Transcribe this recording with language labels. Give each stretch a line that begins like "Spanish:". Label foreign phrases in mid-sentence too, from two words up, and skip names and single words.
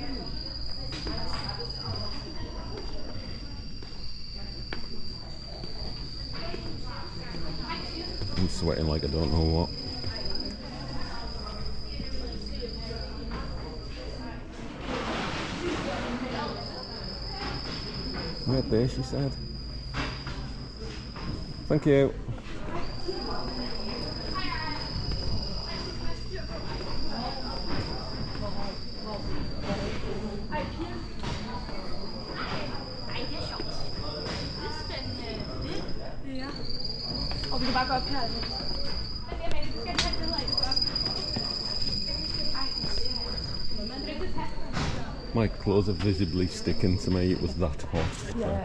English: I'm sweating like I don't know what. Right there, she said. Thank you.
Danish: Ja. Og vi kan bare gå op her.
English: My clothes are visibly sticking to me, it was that hot. Yeah.